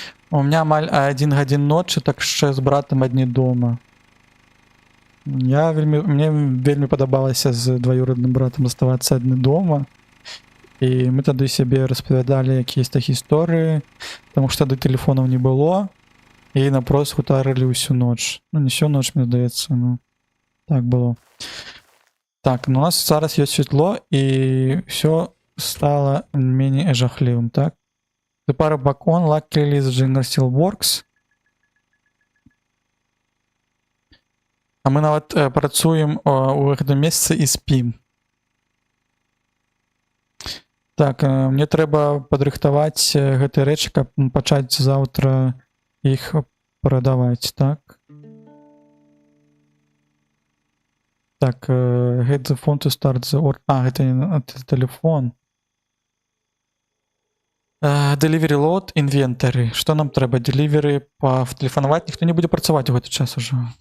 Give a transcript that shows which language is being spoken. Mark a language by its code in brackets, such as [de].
[be] У меня амаль 1 гадзін ночы, так ще з братам адні дома. Мне вельмі падабалася з двоюродным братам заставацца адны дома. І мы тады сябе распавядалі якісь-то гісторыі, таму што тады тэлефонаў не было, і напрост гутарылі ўсю ноч. Ну, не всю ноч, мне здаецца, ну, так было. Так, ну у нас зараз ёсць святло, і ўсё стала меней жахлівым, так? [en] The power back on, luckily the generator still works. [be] А мы нават працуем у гэтым месцы і спім. Так, мне трэба падрыхтаваць гэтыя рэчы, каб пачаць заўтра іх прадаваць, так? [en] Так, get the phone to start the order. [be] Гэта телефон. [en] Delivery load, inventory. [be] Што нам трэба? Delivery патэлефанаваць? Ніхто не будзе працаваць у гэты час ужо.